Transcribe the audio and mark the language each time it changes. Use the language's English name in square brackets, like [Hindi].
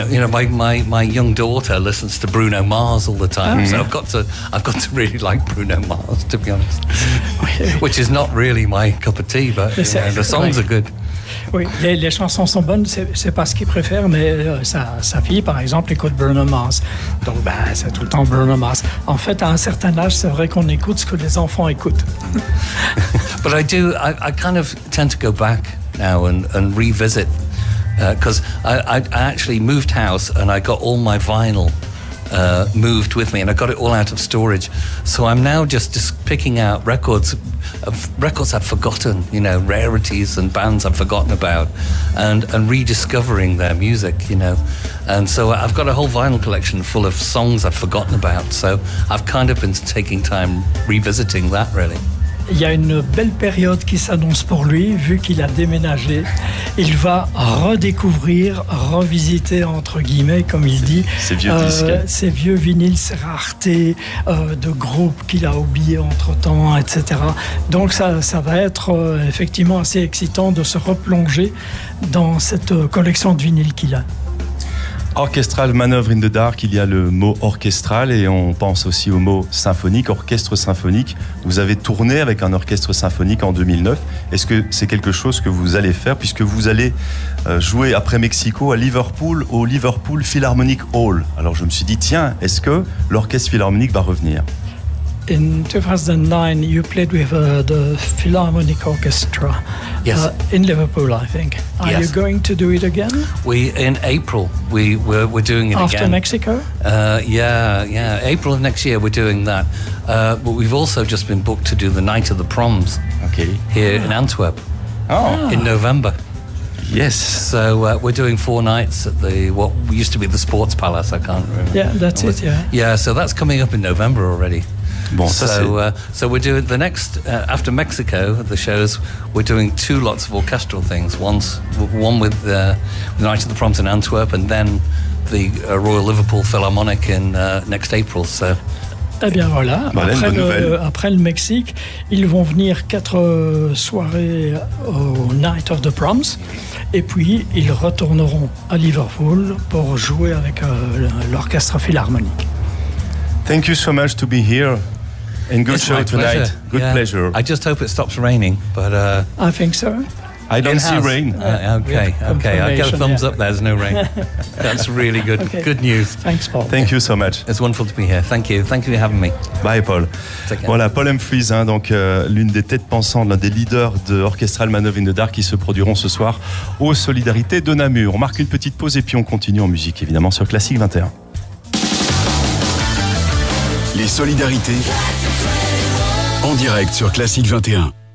[English] My young daughter listens to Bruno Mars all the time, so I've got to really like Bruno Mars, to be honest. Which is not really my cup of tea, but the songs are good. [French] Oui, les chansons sont bonnes, c'est pas ce qu'il préfère, mais sa fille, par exemple, écoute Bruno Mars. Donc, c'est tout le temps Bruno Mars. En fait, à un certain âge, c'est vrai qu'on écoute ce que les enfants écoutent. [English] But I do, I kind of tend to go back now and revisit. Because I actually moved house and I got all my vinyl moved with me, and I got it all out of storage. So I'm now just picking out records I've forgotten, you know, rarities and bands I've forgotten about, and rediscovering their music, you know. And so I've got a whole vinyl collection full of songs I've forgotten about. So I've kind of been taking time revisiting that, really. [French] Il y a une belle période qui s'annonce pour lui, vu qu'il a déménagé. Il va redécouvrir, revisiter, entre guillemets, comme il dit, ses vieux disques, ses vieux vinyles, ses raretés de groupes qu'il a oubliés entre-temps, etc. Donc ça va être effectivement assez excitant de se replonger dans cette collection de vinyles qu'il a. Orchestral Manoeuvre in the Dark, il y a le mot orchestral et on pense aussi au mot symphonique, orchestre symphonique. Vous avez tourné avec un orchestre symphonique en 2009. Est-ce que c'est quelque chose que vous allez faire puisque vous allez jouer après Mexico à Liverpool, au Liverpool Philharmonic Hall? Alors je me suis dit, tiens, est-ce que l'orchestre philharmonique va revenir? [English] In 2009, you played with the Philharmonic Orchestra. Yes. In Liverpool, I think. Are yes. you going to do it again? In April, we're doing it after again. After Mexico? Yeah. April of next year, we're doing that. But we've also just been booked to do the Night of the Proms. Okay. Here in Antwerp. Oh. In November. Yes. So we're doing four nights at what used to be the Sports Palace. I can't remember. Yeah, that's it, yeah. Yeah, so that's coming up in November already. [French] Bon, [English] so we're doing the next after Mexico. The shows we're doing two lots of orchestral things. One with the Night of the Proms in Antwerp, and then the Royal Liverpool Philharmonic in next April. So. [French] Eh bien voilà. Après le Mexique, ils vont venir quatre soirées au Night of the Proms, et puis ils retourneront à Liverpool pour jouer avec l'orchestre philharmonique. [English] Thank you so much to be here. And good show tonight. Good pleasure. I just hope it stops raining. But I think so. I don't see rain. Okay. I get a thumbs up. There's no rain. That's really good. Okay. Good news. Thanks, Paul. Thank you so much. It's wonderful to be here. Thank you. Thank you for having me. Bye, Paul. [French] Voilà, Paul Humphries, hein, donc l'une des têtes pensantes, l'un des leaders de Orchestral Manœuvre in the Dark, qui se produiront ce soir aux Solidarités de Namur. On marque une petite pause et puis on continue en musique, évidemment, sur Classique 21. Les Solidarités en direct sur Classique 21.